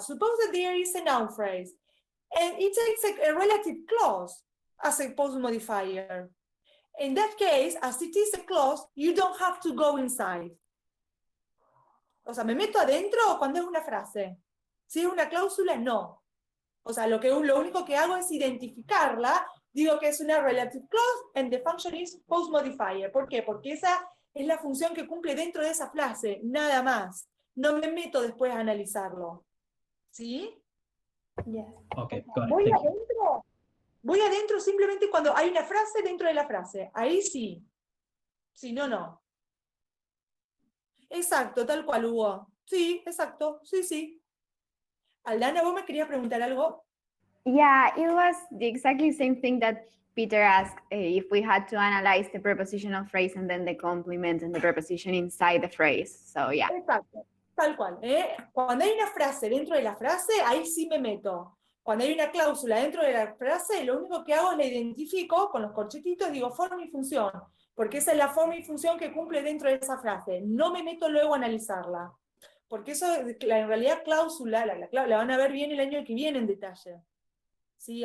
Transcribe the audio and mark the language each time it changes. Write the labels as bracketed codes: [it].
[en] Suppose that there is a noun phrase, and it takes a relative clause as a post modifier. In that case, as it is a clause, you don't have to go inside. [es] O sea, ¿me meto adentro cuando es una frase? Si es una cláusula, no. O sea, lo único que hago es identificarla, digo que es una [en] relative clause, and the function is post modifier. [es] ¿Por qué? Porque esa es la función que cumple dentro de esa frase, nada más. No me meto después a analizarlo. ¿Sí? [en] Yes. Okay, got it. [es] Voy [en] Thank you. [es] adentro. Voy adentro simplemente cuando hay una frase dentro de la frase. Ahí sí. Si no, no. Exacto, tal cual, Hugo. Sí, exacto. Sí, sí. Aldana, ¿vos me querías preguntar algo? [en] Yeah, it was the exactly same thing that Peter asked, if we had to analyze the prepositional phrase and then the complement and the preposition inside the phrase. So yeah. [es] Exacto, tal cual. Cuando hay una frase dentro de la frase, ahí sí me meto. Cuando hay una cláusula dentro de la frase, lo único que hago es la identifico con los corchetitos, digo forma y función, porque esa es la forma y función que cumple dentro de esa frase. No me meto luego a analizarla, porque eso, en realidad, cláusula, la van a ver bien el año que viene en detalle. ¿Sí?